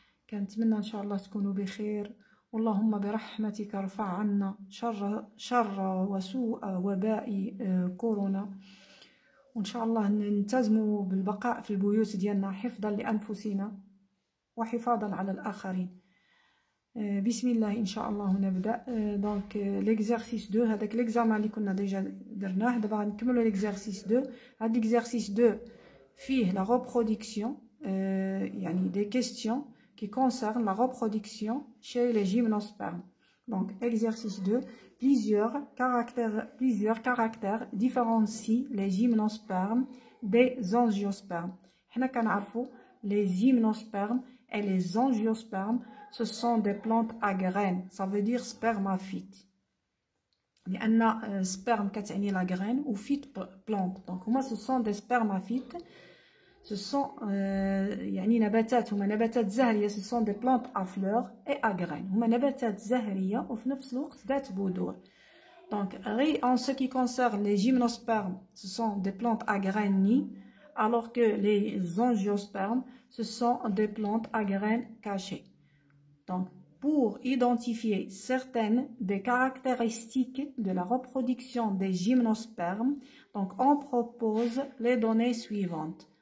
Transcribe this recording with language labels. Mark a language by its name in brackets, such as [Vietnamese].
[Arabic] كنتمنى إن شاء الله تكونوا بخير، اللهم برحمتك ارفع عنا شر وسوء وباء كورونا، وإن شاء الله نلتزموا بالبقاء في البيوت ديالنا حفظا لأنفسنا وحفاظا على الآخرين. بسم الله إن شاء الله نبدأ. دونك ليكزارسيس 2 هذاك ليكزامان اللي كنا ديجا درناه، دابا غنكملوا ليكزارسيس 2. هاد ليكزارسيس 2 فيه لا [French] reproduction، يعني des questions qui concernent la reproduction chez les gymnospermes. Donc exercice 2, plusieurs caractères différencient les gymnospermes des angiospermes. [Arabic] حنا كنعرفوا [French] les gymnospermes et les angiospermes, ce sont des plantes à graines, ça veut dire spermaphytes. لأن sperme كتعني la graine ou phyte plante. Donc هما ce sont des spermaphytes. Ce sont [Arabic] يعني نباتات، هما نباتات زهرية. [French] Ce sont des plantes à fleurs et à graines. [Arabic] هما نباتات زهرية وفي نفس الوقت ذات بذور. [French] Donc en ce qui concerne les gymnospermes, ce sont des plantes à graines nies, alors que les angiospermes, ce sont des plantes à graines cachées. Donc, pour identifier certaines des caractéristiques de la reproduction des gymnospermes, donc on propose les données suivantes.